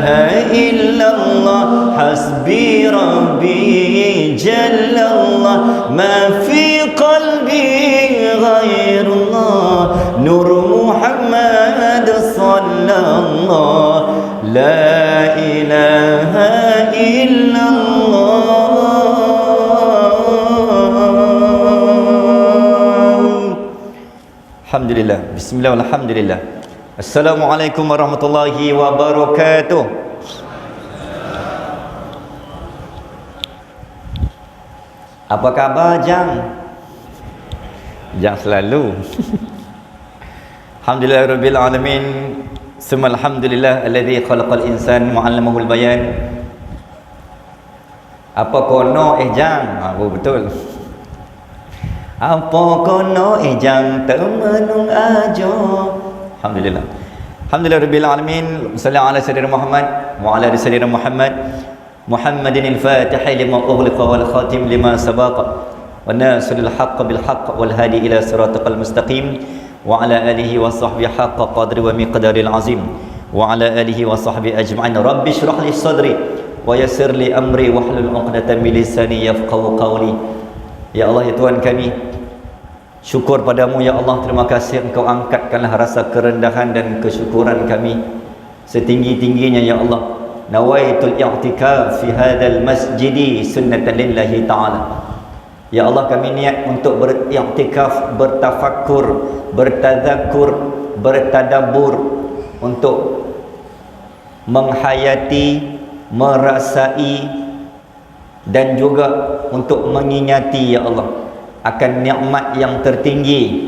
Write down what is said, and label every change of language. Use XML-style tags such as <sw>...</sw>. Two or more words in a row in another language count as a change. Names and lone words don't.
<ar>إلا الله حسبي ربي جل الله ما في قلبي غير الله نور محمد صلى الله لا إله إلا الله الحمد لله، بسم الله، الحمد لله. السلام عليكم ورحمة الله وبركاته.</ar> <ms>Apa khabar Jang? Jang selalu.</ms> <ar>الحمد لله رب العالمين. ثم الحمد لله الذي خلق الإنسان وعلمه البيان.</ar> <ms>Apa kono Jang? Betul. Apa kono jang temenung ajo.</ms> <ar>الحمد لله. الحمد لله رب العالمين. صلى الله على سيدنا محمد وعلى آل سيدنا محمد. محمد الفاتح لما أغلق والخاتم لما سبق. والناصر الحق بالحق والهادي إلى الصراط المستقيم وعلى آله وصحبه حق قدره ومقداره العظيم وعلى آله وصحبه أجمعين. رب اشرح لي صدري ويسر لي أمري واحلل عقدة من لساني يفقهوا قولي. Ya Allah,</ar> <ms>ya Tuhan kami, syukur padamu</ms> <ar>ya Allah.</ar> <ms>Terima kasih Engkau angkatkanlah rasa kerendahan dan kesyukuran kami setinggi-tingginya</ms> <ar>ya Allah. نويت الاعتكاف في هذا المسجد سنة لله تعالى. Ya Allah,</ar> <ms>kami niat untuk beriktikaf, bertafakkur, bertadzakur, bertadabbur, untuk menghayati, merasai dan juga untuk mengingati ya Allah akan nikmat yang tertinggi.</ms>